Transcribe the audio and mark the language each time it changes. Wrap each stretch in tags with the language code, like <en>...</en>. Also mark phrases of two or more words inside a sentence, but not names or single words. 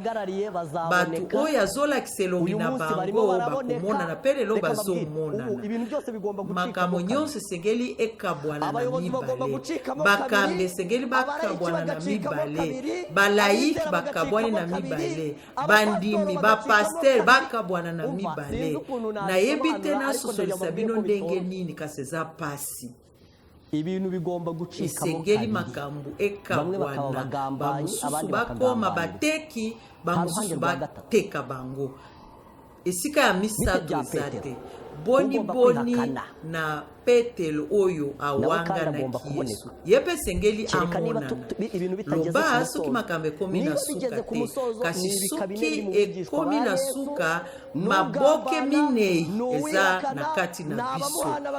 <ln>bato oyo azolakisa elongi na bango bakomonana mpe lelo bazomonana makambo nyonso esengeli ekabwana na mibale bakambi esengeli bakabwana na mibale balaiki bakabwani na mibale bandimi bapaster bakabwana na mibale nayebi te nasosolisa bino ndenge nini kasi eza pasi</ln> <rw>ibintu bigomba gucika</rw> <ln>esengeli makambo ekabwana bamosusu bakoma bateki bamosusu bateka bango esika ya misato eza te boni na petelo oyo awanganaki yesu ye mpe esengeli amonana loba soki makambo ekomi na suka te kasi soki ekomi na suka maboke minei eza na kati na biso</ln>